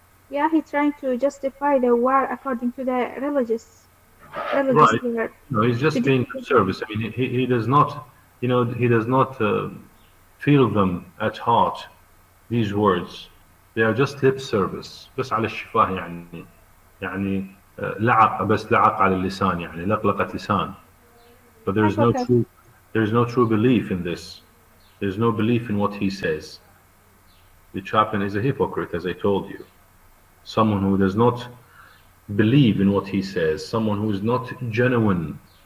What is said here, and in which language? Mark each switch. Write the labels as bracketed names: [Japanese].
[English] Yeah, he's trying to justify the war according to the religious Right. leader. No, he's just paying lip service. I mean, he does not, you know, he does not feel them at heart, these words. They are just lip service. [Arabic] بس على الشفاه يعني لعق بس لعق على اللسان يعني لقلقة لسان. [English] But there is no true belief in this. There is no belief in what he says. The chaplain is a hypocrite, as I told you. Someone who does not believe in what he says. Someone who is not genuine.